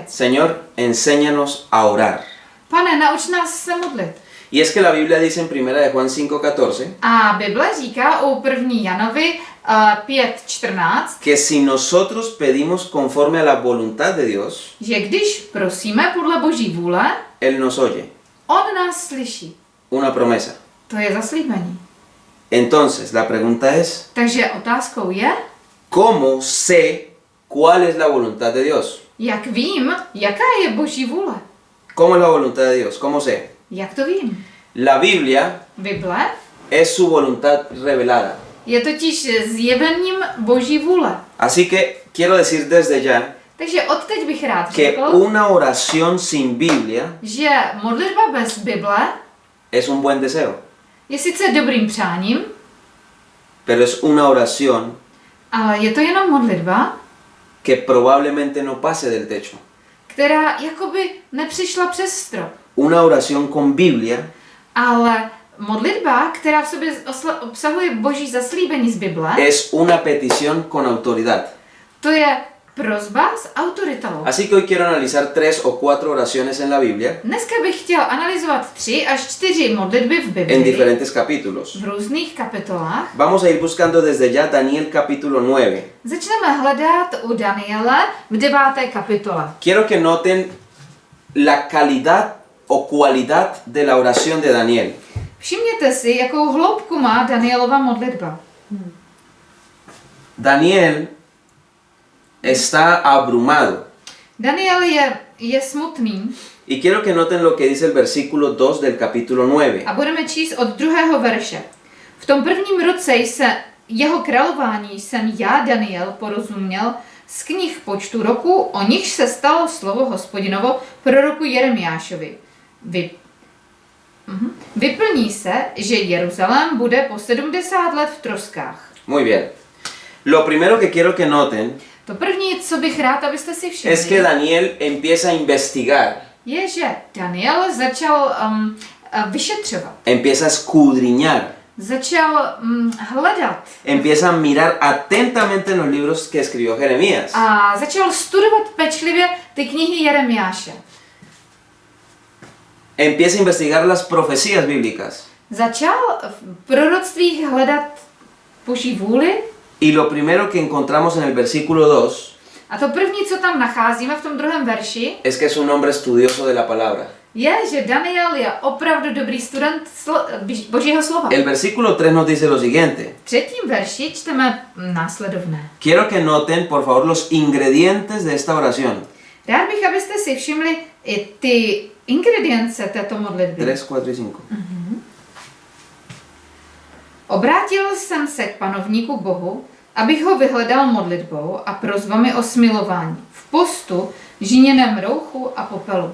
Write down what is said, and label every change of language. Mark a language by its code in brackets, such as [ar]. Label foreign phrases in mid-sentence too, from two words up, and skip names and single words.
[es] Señor, enséñanos a orar. [cs] Pane, nauč nás se modlit. [es] Y es que la Biblia dice en 1 de Juan 5:14 [cs] A Bible říká u 1. Janovi 5:14, [es] que si nosotros pedimos conforme a la voluntad de Dios, [cs] že když prosíme podle Boží vůle, [es] Él nos oye. [cs] on nás slyší. [es] Una promesa. [cs] To je zaslíbení. [es] Entonces, la pregunta es, [cs] Takže otázkou je, [es] ¿cómo sé cuál es la voluntad de Dios? [cs] jak vím, jaká je Boží vůle. [es] ¿Cómo es la voluntad de Dios? ¿Cómo sé? [cs] Jak to vím? [es] La Biblia [cs] Bible [es] es su voluntad revelada. [cs] je totiž zjevením Boží vůle. [es] Así que quiero decir desde ya [cs] Takže odteď bych rád [es] que [cs] řekl, [es] una oración sin Biblia [cs] že modlitba bez Bible [es] es un buen deseo, [cs] je sice dobrým přáním, [es] pero es una oración [cs] ale je to jenom modlitba, [es] que probablemente no pase del techo. [cs] která jakoby nepřišla přes strop. [es] Una oración con Biblia [cs] Ale modlitba, která v sobě obsahuje Boží zaslíbení z Bible, [es] es una petición con autoridad. [cs] to je prosba s autoritou. [es] Así que hoy quiero analizar 3 o 4 oraciones en la Biblia [cs] Dneska bych chtěl analyzovat 3 až 4 modlitby v [es] en [cs] Biblii [es] diferentes capítulos. [cs] v různých kapitolách. [es] Vamos a ir buscando desde ya Daniel capítulo 9. [cs] Začneme hledat u Daniele v 9. kapitole. [es] Quiero que noten la calidad o cualidad de la oración de Daniel. [cs] Všimněte si, jakou hloubku má Danielova modlitba. [es] Daniel está abrumado. [cs] Daniel je smutný [es] Y quiero que noten lo que dice el versículo 2 del capítulo 9. [cs] a budeme číst od 2. verše. V tom prvním roce jeho králování jsem já, Daniel, porozuměl z knih počtu roku, o nichž se stalo slovo Hospodinovo proroku Jeremiášovi. Vyplní se, že Jeruzalém bude po 70 let v troskách. [es] Muy bien. Lo primero que quiero que noten [cs] To první, co bych rád, abyste si [es] es que [cs] všimli, [es] Daniel empieza a investigar, [cs] je, že Daniel začal vyšetřovat, [es] empieza a escudriñar, [cs] začal hledat [es] empieza a mirar atentamente en los libros que escribió Jeremías. [cs] a začal studovat pečlivě ty knihy Jeremiáše. [es] Empieza a investigar las profecías bíblicas. [cs] Začal v proroctvích hledat Boží vůli [es] Y lo primero que encontramos en el versículo 2 [cs] a to první, co tam nacházíme v tom 2. verši, [es] es que es un hombre estudioso de la palabra. [cs] je, že Daniel je opravdu dobrý student Božího slova. [es] El versículo 3 nos dice lo siguiente. [cs] V 3. verši čteme následovné. [es] Quiero que noten, por favor, los ingredientes de esta oración. [cs] Rád bych, abyste si všimli i ty ingredience této modlitby. [es] 3, 4 y 5. [cs] Obrátil jsem se k panovníku Bohu, abych ho vyhledal modlitbou a prosbami o smilování, v postu, žíněném rouchu a popelu.